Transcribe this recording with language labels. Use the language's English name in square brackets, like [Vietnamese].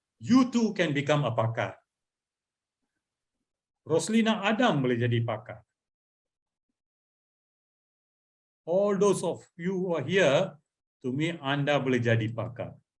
[English] You too can become a pakar. [Malay] Roslina Adam boleh jadi pakar. [English] All those of you who are here, to me, [Malay] anda boleh jadi pakar.